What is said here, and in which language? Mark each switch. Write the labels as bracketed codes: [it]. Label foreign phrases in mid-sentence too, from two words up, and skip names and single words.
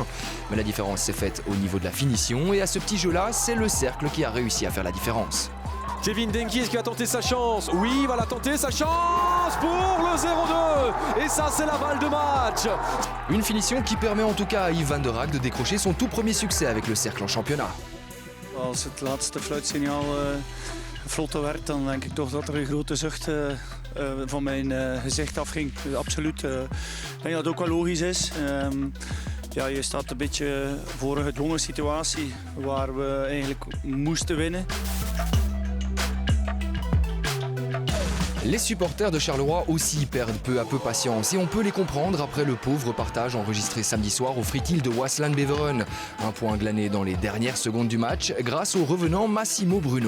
[fr] Mais la différence s'est faite au niveau de la finition et à ce petit jeu-là, c'est le Cercle qui a réussi à faire la différence. Kevin Denkies qui va tenter sa chance. Oui, il va la tenter, sa chance pour le 0-2. Et ça, c'est la balle de match. Une finition qui permet en tout cas à Yves Van der Raak de décrocher son tout premier succès avec le Cercle en championnat. [nl] Als het laatste fluitsignaal vlotter werd, dan denk ik toch dat er een grote zucht van mijn gezicht afging. Absoluut. Ik denk dat het ook wel logisch is. Ja, je staat een beetje voor een gedwongen situatie waar we eigenlijk moesten winnen. [fr] Les supporters de Charleroi aussi perdent peu à peu patience et on peut les comprendre après le pauvre partage enregistré samedi soir au Fritil de Waasland Beveren. Un point glané dans les dernières secondes du match grâce au revenant Massimo Bruno.